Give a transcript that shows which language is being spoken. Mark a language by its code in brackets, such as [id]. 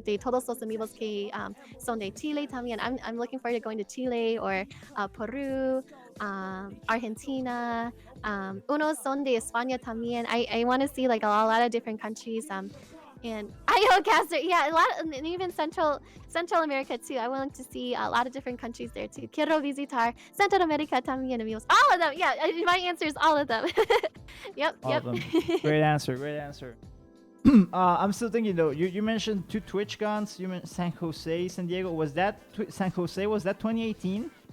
[es] De todos los amigos que son de Chile también. [en] I'm looking forward to going to Chile or Peru, Argentina. [es] Unos son de España también. [en] I want to see like a lot of different countries. And Caster, a lot, and even Central America too. I want to see a lot of different countries there too. [es] Quiero visitar Central America también, amigos. [en] All of them, my answer is all of them. Yep. Great answer. I'm still thinking though. You mentioned 2 TwitchCons. You mentioned San Jose, San Diego. Was that San Jose? Was that 2018?